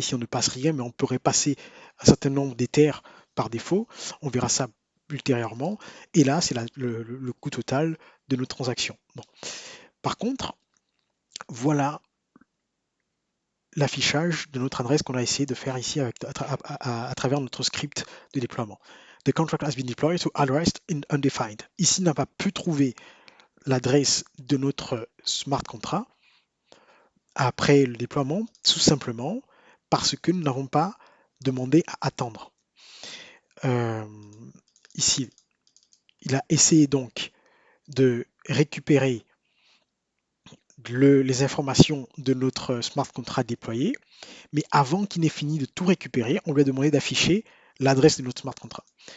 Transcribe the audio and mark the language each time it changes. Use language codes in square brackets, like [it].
[fr] Ici, on ne passe rien, mais on pourrait passer un certain nombre d'éthers par défaut. On verra ça ultérieurement. Et là, c'est le coût total de nos transactions. Bon. Par contre, voilà l'affichage de notre adresse qu'on a essayé de faire ici à travers notre script de déploiement. [en] The contract has been deployed to address undefined. [fr] Ici, on n'a pas pu trouver l'adresse de notre smart contract après le déploiement, tout simplement parce que nous n'avons pas demandé à attendre. Ici, il a essayé donc de récupérer les informations de notre smart contract déployé, mais avant qu'il n'ait fini de tout récupérer, on lui a demandé d'afficher l'adresse de notre smart contract.